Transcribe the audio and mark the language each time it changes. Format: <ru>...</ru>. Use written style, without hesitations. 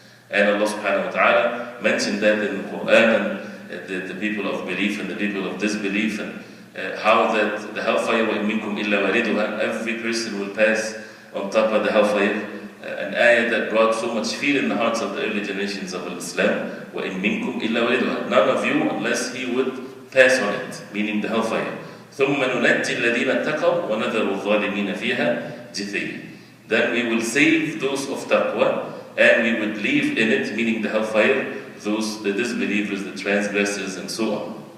<en>And Allah subhanahu wa ta'ala mentioned that in the Quran, and the people of belief and the people of disbelief, and how that the hellfire,</en> <ar>وَإِن مِّنكُمْ إِلَّا وَارِدُهَا,</ar> <en>every person will pass on top of the hellfire. An ayah that brought so much fear in the hearts of the early generations of Islam.</en> <ar>وَإِن مِّنكُمْ إِلَّا وَارِدُهَا,</ar> <en>none of you, unless he would pass on it, meaning the hellfire.</en> <ar>ثم ننجي الذين اتقوا ونذر الظالمين فيها جثيا.</ar> <en>Then we will save those of taqwa, and we would leave in it, meaning the hellfire, those, the disbelievers, the transgressors, and so on.</en>